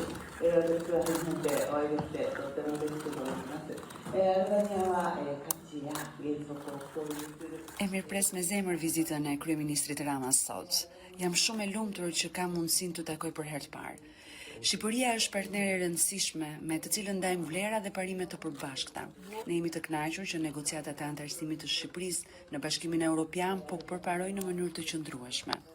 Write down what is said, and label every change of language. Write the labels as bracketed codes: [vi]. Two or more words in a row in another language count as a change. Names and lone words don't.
[ja] 私は初めてお会いできてとても嬉しく思います。アルバニアは価値や原則を共有する。 [sq] E mirëpres me zemër vizitën e kryeministrit Rama sot. Jam shumë e lumtur që kam mundësinë të takoj për herë të parë. Shqipëria është partner e rëndësishme me të cilën ndajmë vlera dhe parime të përbashkëta. Ne jemi të kënaqur që negociatat e antarësimit të Shqipërisë në Bashkimin Evropian po përparojnë në mënyrë të qëndrueshme.